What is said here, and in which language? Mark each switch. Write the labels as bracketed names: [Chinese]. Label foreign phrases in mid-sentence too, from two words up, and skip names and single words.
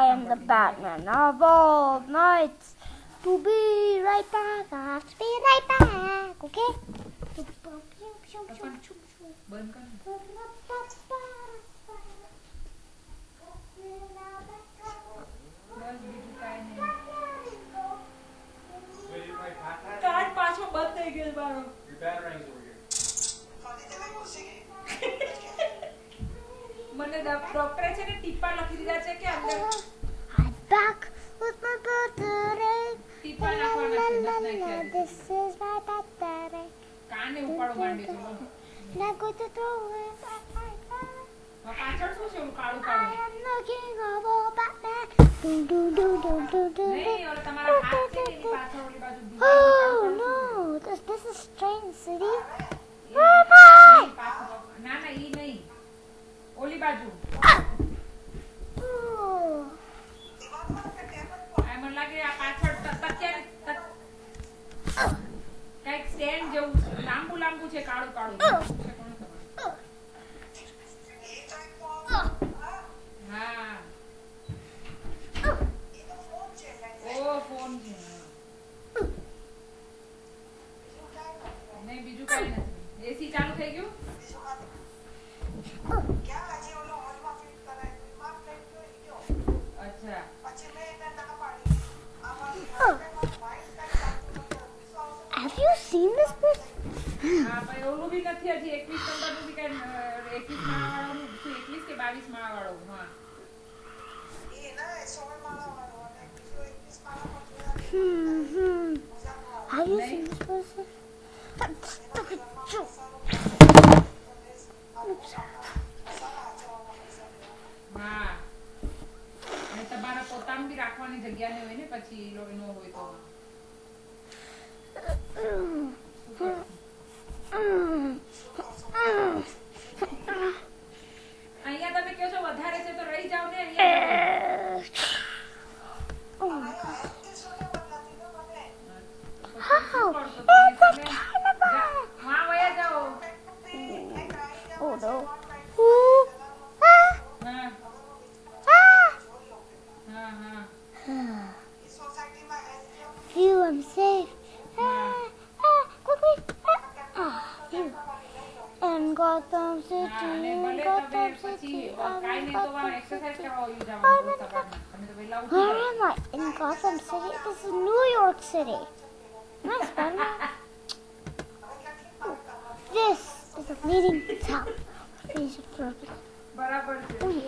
[English] the Batman of all nights. To be right back. I have to be right back. Okay? [Gujarati] કાર્ડ પાછો બંધ થઈ ગયો મારો. મને ડોક્ટરે છે ને ટીપા લખી દીધા છે કે અંદર [English] I'm back with my battery. [Gujarati] ટીપા નાખવાના છે નથી નાખ્યા. [English] This is my battery. [Gujarati] કાને ઉપાડો માંડ્યો છે. [English] Not going to throw it. [Gujarati] પાછળ શું છે ઓલું કાળું [English] I [Gujarati] કાળું? [English] am the king of all Batman. Do do do do do do. [Gujarati] નહીં ઓલો તમારા હાથ છે ને એની પાછળ ઓલી બાજુ દીવાલ [English] Oh no! This is strange city. [Gujarati] નહીં, પાછળ. ના ના ઈ નહીં ઓલી બાજુ [English] Oh. [Gujarati] આ મને લાગે આ પાછળ તકિયા કઈક સ્ટેન્ડ જેવું લાંબુ લાંબુ છે કાળું કાળું છે કોણ ખબર. હા ઓ ફોન છે નહીં બીજું કઈ નથી. એસી ચાલુ થઈ ગયું. અચ્છા [English] Have you seen this person? [Gujarati] હા ભાઈ ઓલું બી નથી હજી 21 નંબરનું બી કઈ 21 માળાવાળું શું 21 કે 22 માળાવાળું. હા [English] Have you seen this person? [Gujarati] હા અને તમારા પોતાનું બી રાખવાની જગ્યા ને હોય ને પછી નો હોય તો અહીંયા તમે કહો છો વધારે છે તો રહી જાવ ને અહીંયા. હા વયા જાઓ. [English] Oh no. [Gujarati] હા હા હા [English] Phew, I'm safe. Quickly. Phew. And Gotham City. [Gujarati] અને [English] And [Gujarati] ભલે તમે [English] Gotham [Gujarati] પછી [English] City. [Gujarati] કાઈ [English] And [Gujarati] નહીં તો [English] Gotham [Gujarati] એક્સરસાઇઝ [English] City. [Gujarati] કરવા આવી જવાનું રોજ સવારમાં. તમે તો વહેલા ઉઠી [English] Where [Gujarati] જાઓ. [English] am I? In Gotham City? This is New York City. Nice, Batman. This is a leading town. These are perfect. [Gujarati] બરાબર છે. [English] Oh yeah.